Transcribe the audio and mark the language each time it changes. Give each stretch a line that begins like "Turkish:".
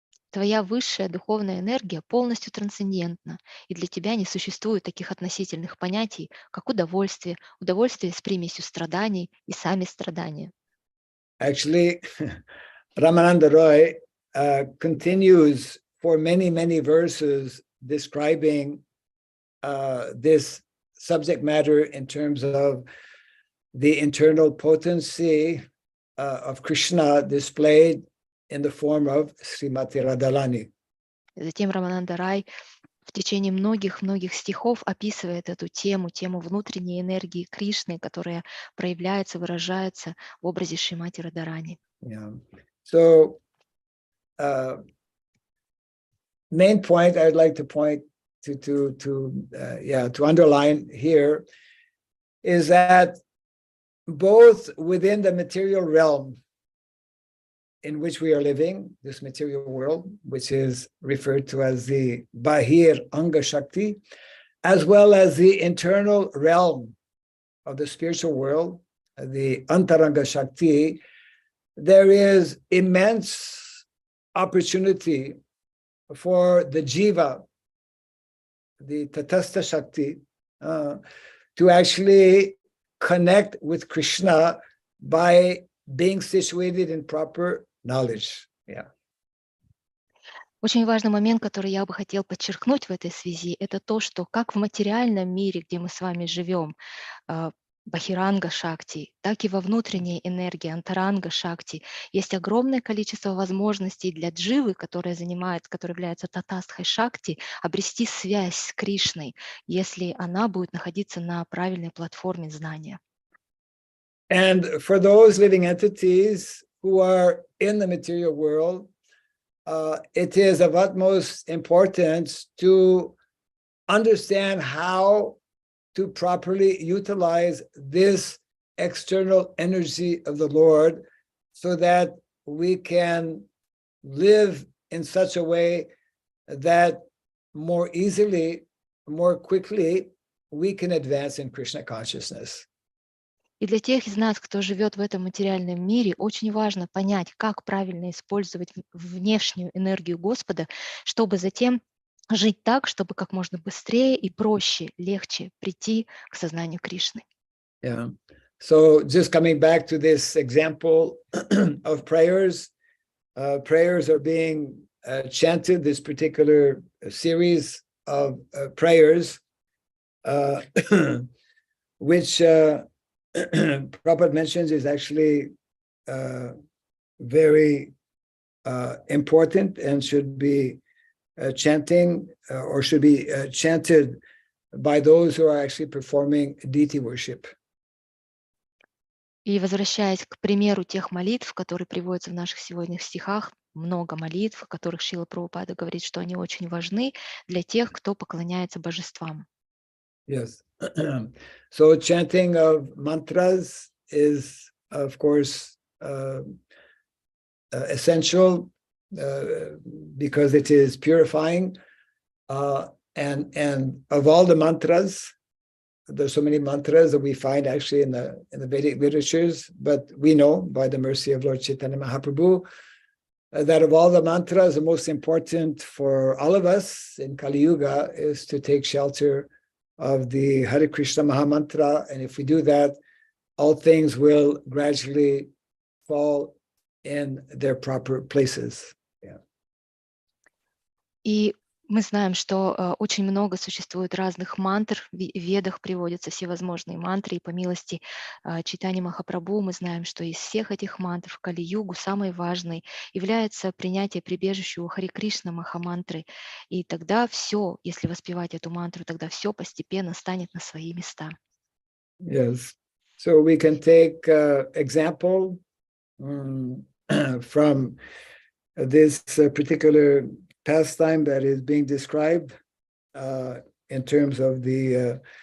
Russian: Твоя высшая духовная энергия полностью трансцендентна, и для тебя не существует таких относительных понятий, как удовольствие, удовольствие с примесью страданий и сами страдания.
English: Actually, Ramananda Roy continues for many, many verses describing this subject matter in terms of the internal potency of Krishna displayed in the form of Srimati Radharani.
Russian: Затем Рамананда Рай в течение многих стихов описывает эту тему внутренней энергии Кришны, которая проявляется, выражается в образе Шримати Радharani.
English: Yeah. So, main point I'd like to point to underline here is that both within the material realm in which we are living, this material world, which is referred to as the Bahir Anga Shakti, as well as the internal realm of the spiritual world, the Antaranga Shakti, there is immense opportunity for the jiva, the tatastha shakti, to actually connect with Krishna by being situated in proper knowledge. Yeah.
Russian: Очень важный момент, который я бы хотел подчеркнуть в этой связи, это то, что как в материальном мире, где мы с вами живем, бахиранга шакти, так и во внутренней энергии антаранга шакти есть огромное количество возможностей для дживы, которая является татастхой шакти, обрести связь с Кришной, если она будет находиться на правильной платформе знания.
English: And for those living entities who are in the material world, it is of utmost importance to understand how to properly utilize this external energy of the Lord so that we can live in such a way that more easily, more quickly, we can advance in Krishna consciousness.
Russian: И для тех из нас, кто живет в этом материальном мире, очень важно понять, как правильно использовать внешнюю энергию Господа, чтобы затем жить так, чтобы как можно быстрее и проще, легче прийти к сознанию Кришны.
English: Yeah. So just coming back to this example of prayers, prayers are being chanted, this particular series of prayers, which Prabhupada mentions is actually very important and should be chanting or should be chanted by those who are actually performing deity worship.
Russian: И возвращаясь к примеру тех молитв, которые приводятся в наших сегодняшних стихах, много молитв, о которых Шрила Прабхупада говорит, что они очень важны для тех, кто поклоняется божествам.
English: Yes. So chanting of mantras is, of course, essential because it is purifying. And of all the mantras, there's so many mantras that we find actually in the Vedic literatures, but we know by the mercy of Lord Chaitanya Mahaprabhu that of all the mantras, the most important for all of us in Kali Yuga is to take shelter of the Hare Krishna Mahamantra. And if we do that, all things will gradually fall in their proper places. Yeah.
Russian: И мы знаем, что очень много существует разных мантр, в Ведах приводятся всевозможные мантры, и по милости Чайтаньи Махапрабху мы знаем, что из всех этих мантр в Кали-югу самой важной является принятие прибежища у Харе Кришна Махамантры. И тогда все, если воспевать эту мантру, тогда все постепенно станет на свои места.
English: Yes. So we can take example from this particular pastime that is being described in terms of the